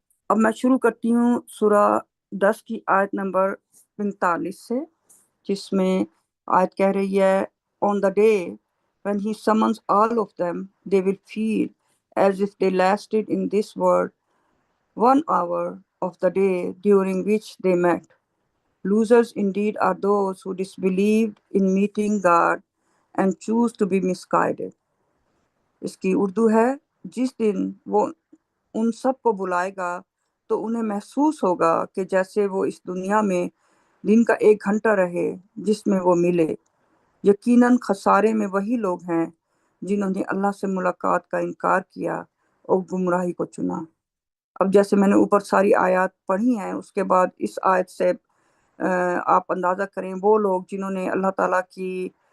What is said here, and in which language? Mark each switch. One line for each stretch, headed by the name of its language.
Urdu: اب میں شروع کرتی ہوں سورہ 10 کی آیت نمبر 45 سے، جس میں آیت کہہ رہی ہے
English: On the day when he summons all of them, they will feel as if they lasted in this world 1 hour of the day during which they met. Losers indeed are those who disbelieved in meeting God and choose to be misguided.
Urdu: اس کی اردو ہے، جس دن وہ ان سب کو بلائے گا تو انہیں محسوس ہوگا کہ جیسے وہ اس دنیا میں دن کا 1 گھنٹہ رہے جس میں وہ ملے۔ یقیناً خسارے میں وہی لوگ ہیں جنہوں نے اللہ سے ملاقات کا انکار کیا اور گمراہی کو چنا۔ اب جیسے میں نے اوپر ساری آیات پڑھی ہیں، اس کے بعد اس آیت سے آپ اندازہ کریں وہ لوگ جنہوں نے اللہ تعالیٰ کی